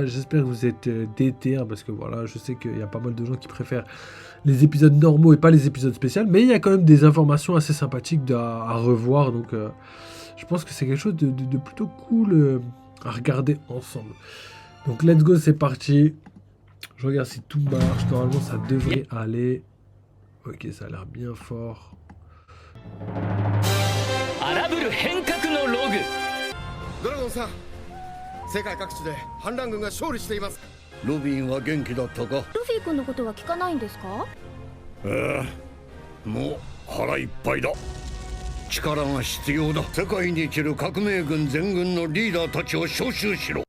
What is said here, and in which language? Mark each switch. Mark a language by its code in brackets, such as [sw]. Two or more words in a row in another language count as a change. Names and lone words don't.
[fr] J'espère que vous êtes déter parce que voilà, je sais qu'il y a pas mal de gens qui préfèrent les épisodes normaux et pas les épisodes spéciaux, mais il y a quand même des informations assez sympathiques à revoir, donc je pense que c'est quelque chose de plutôt cool à regarder ensemble. Donc [en] let's go, [fr] c'est parti. Je regarde si tout marche, normalement ça devrait aller. Ok, ça a l'air bien fort. [ja] Dragon-san, 世界各地で反乱軍が勝利しています。ロビンは元気だったか。ルフィ君のことは聞かないんですか？もう腹いっぱいだ。力が必要だ。世界に生きる革命軍全軍のリーダーたちを招集しろ。